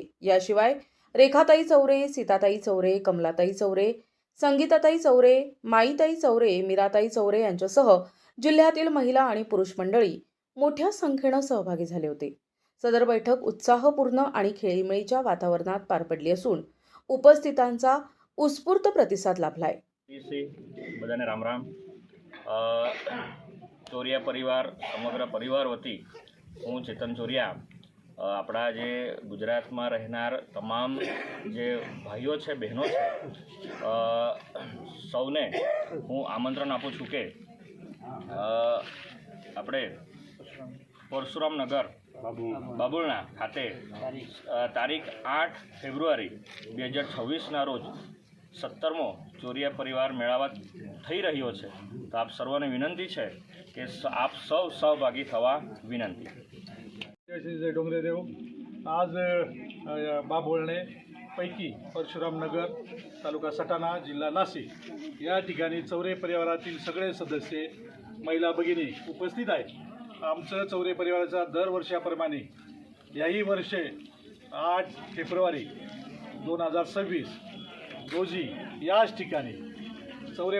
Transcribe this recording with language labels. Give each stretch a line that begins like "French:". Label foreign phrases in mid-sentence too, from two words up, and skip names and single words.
Marathi: याशिवाय रेखाताई चौरे, सीताताई चौरे, कमलाताई चौरे, संगीताताई चौरे, माईताई चौरे, मीराताई चौरे यांच्यासह जिल्ह्यातील महिला आणि पुरुष मंडळी मोठ्या संख्येने सहभागी झाले होते। सदर बैठक उत्साहपूर्ण आणि खेळीमेळीच्या वातावरणात पार पडली असून उपस्थितांचा उत्स्फूर्त प्रतिसाद लाभलाय।
Gujarati: બધાને રામ રામ। ચોરિયા પરિવાર સમગ્ર પરિવાર વતી હું ચેતન ચોરિયા આપણા જે ગુજરાતમાં રહેનાર તમામ જે ભાઈઓ છે બહેનો છે સૌને હું આમંત્રણ આપું છું કે આપણે પરશુરામનગર બાબુળના ખાતે તારીખ 8 ફેબ્રુઆરી 2026ના રોજ 17મો ચોરિયા પરિવાર મેળાવા થઈ રહ્યો છે। તો આપ સર્વને વિનંતી છે કે આપ સૌ સહભાगी થવા વિનંતી।
Marathi: जय डोंगरेदेव। आज बाभुळणे पैकी परशुरामनगर तालुका सटाणा जिल्हा नाशिक या ठिकाणी चौरे परिवारातील सगळे सदस्य महिला भगिनी उपस्थित आहेत। आमचं चौरे परिवाराचा दरवर्षाप्रमाणे याही वर्षे 8 फेब्रुवारी 2026 रोजी याच ठिकाणी चौरे